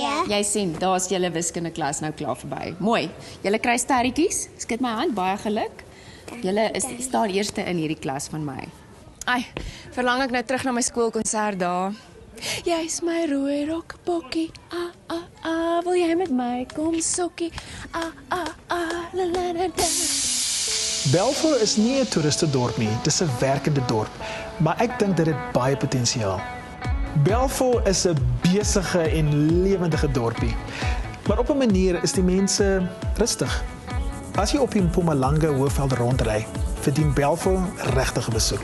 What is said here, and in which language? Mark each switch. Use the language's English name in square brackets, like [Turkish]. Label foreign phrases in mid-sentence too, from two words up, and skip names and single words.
[Afrikaans] Jy sien, daar's julle wiskunde klas nou klaar verby. Mooi. Julle kry sterretjies. Skud my hand, baie geluk. Julle staan eerste in hierdie klas van my. Ai, verlang ek nou terug na my skoolkonsert daar. Jy's my rooi rokbokkie. Wil jy met my kom sokkie? La la la la. Balfour is nie 'n toeristedorp nie, dis 'n werkende dorp, maar ek dink dit het baie potensiaal. Balfour is 'n besige en lewendige dorpie, maar op 'n manier is die mense rustig. As jy op die Mpumalanga Hoëveld rondry, verdien Balfour regtig 'n besoek.